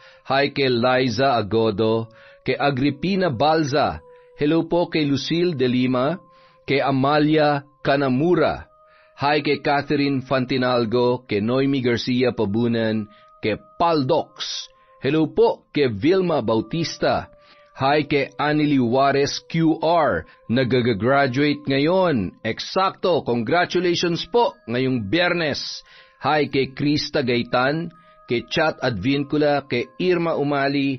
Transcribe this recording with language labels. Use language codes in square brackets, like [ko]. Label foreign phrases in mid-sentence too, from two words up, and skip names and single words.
[tl] Hi kay Liza Agodo, kay Agripina Balza. Hello po kay Lucille De Lima, kay Amalia Kanamura. Hi kay Catherine Fantinalgo, kay Noemi Garcia Pabunan, kay Paldox. Hello po kay Vilma Bautista. Hi kay Anily Juarez QR, nag-graduate ngayon. Eksakto, congratulations po ngayong Biyernes. Hi kay Krista Gaitan, kay Chat Advincula, kay Irma Umali.